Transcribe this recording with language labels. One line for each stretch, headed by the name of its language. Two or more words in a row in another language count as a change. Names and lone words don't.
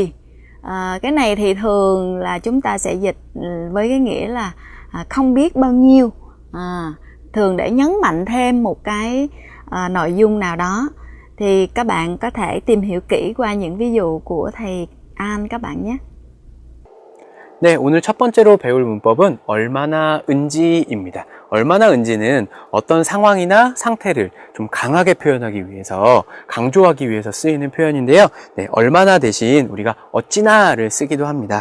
Vietnamese: Cái này thì thường là chúng ta sẽ dịch với cái nghĩa là không biết bao nhiêu, thường để nhấn mạnh thêm một cái nội dung nào đó. Thì các bạn có thể tìm hiểu kỹ qua những ví dụ của thầy An các bạn nhé.
Korean: 네, 오늘 첫 번째로 배울 문법은 얼마나인지입니다. 얼마나인지는 어떤 상황이나 상태를 좀 강하게 표현하기 위해서, 강조하기 위해서 쓰이는 표현인데요. 네, 얼마나 대신 우리가 어찌나를 쓰기도 합니다.